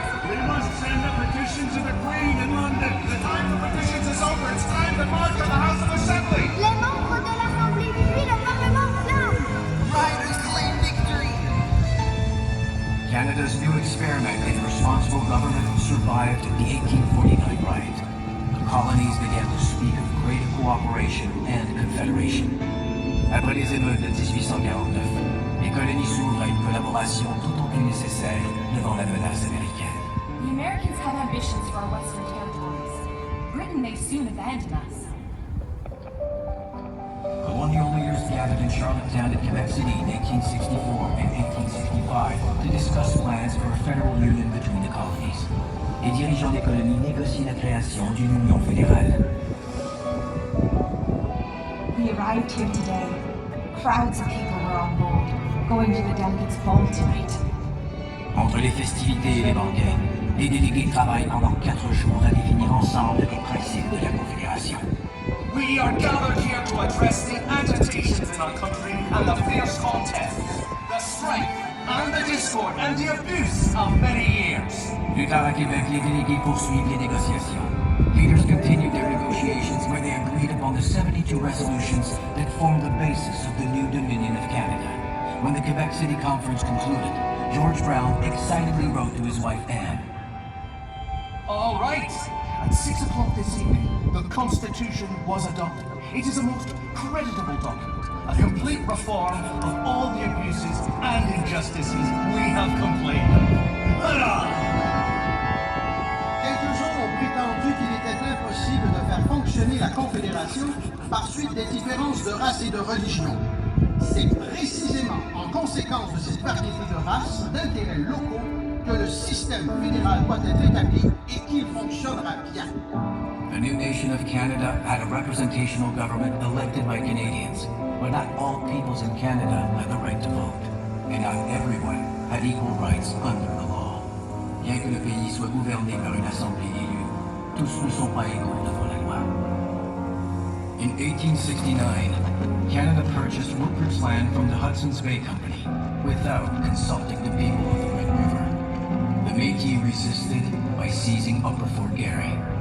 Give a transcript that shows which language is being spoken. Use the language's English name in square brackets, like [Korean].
[English] We must send a petition to the Queen in London. The time for petitions is over. It's time to march on the House of Assembly. [French] Les membres de l'Assemblée fuient le Parlement flamme. [English] Riders claim victory. Canada's new experiment in responsible government survived the 1849 riot. The colonies began to speak of greater cooperation and confederation. [French] Après les émeutes de 1849, les colonies s'ouvrent à une collaboration tout au plus nécessaire devant la menace américaine. [English] The Americans have ambitions for our western territories. Britain may soon abandon us. Colonial leaders gathered in Charlottetown and Quebec City in 1864 and 1865 to discuss plans for a federal union between the colonies. [French] Les dirigeants des colonies négocient la création d'une union fédérale. [English] We arrived here today. Crowds of people were on board, going to the delegates' ball tonight. [French] Entre les festivités et les banquets, les délégués travaillent pendant 4 jours à définir ensemble les principes de la Confédération. [English] We are gathered here to address the agitations in our country and the fierce contests, the strife and the discord and the abuse of many years. [French] Plus tard à Québec, les délégués poursuivent les négociations. [English] Leaders continued their negotiations where they agreed upon the 72 resolutions that formed the basis of the new Dominion of Canada. When the Quebec City Conference concluded, George Brown excitedly wrote to his wife Anne. All right. At 6 o'clock this evening, the Constitution was adopted. It is a most creditable document, a complete reform of all the abuses and injustices we have complained of. Hurrah! [French] Quelques-uns ont prétendu qu'il était impossible de faire fonctionner la Confédération par suite des différences de race et de religion. C'est précisément en conséquence de cette variété de races, d'intérêts locaux, que le système fédéral doit être établi et qu'il fonctionnera bien. [English] The new nation of Canada had a representational government elected by Canadians, but not all peoples in Canada had the right to vote, and not everyone had equal rights under the law. [French] Bien que le pays soit gouverné par une assemblée élue, tous ne sont pas égaux devant la loi. [English] In 1869, Canada purchased Rupert's Land from the Hudson's Bay Company without consulting the people of the Red River. The Métis resisted by seizing Upper Fort Garry.